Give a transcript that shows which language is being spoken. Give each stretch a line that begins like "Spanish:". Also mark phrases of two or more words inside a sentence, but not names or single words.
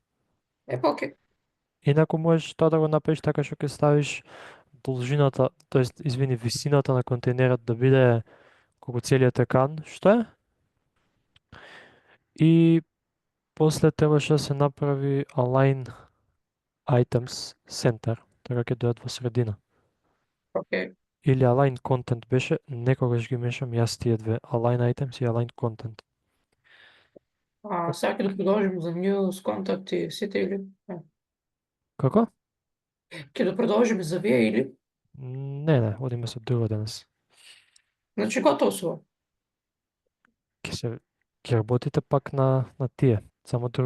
Macedonian: Па окей. Инаку можеш тоа да го направиш така што ќе ставиш должината, тоест, извини, висината на контейнерот да биде колку целиот екран, што е? И после требаше да се направи
English: align items center,
Macedonian: така ќе дојдат во средина. Окей. Или
English: align content
Macedonian: беше, некогаш ги мешам јас тие две,
English: align items
Macedonian: и
English: align content.
Macedonian: Сега ќе да продолжим за news, контакт и сите или? Како? Ќе да продолжиме за вие или? Не, одиме со друго денес. Значи готово сво. Ќе работите пак на тие, само друго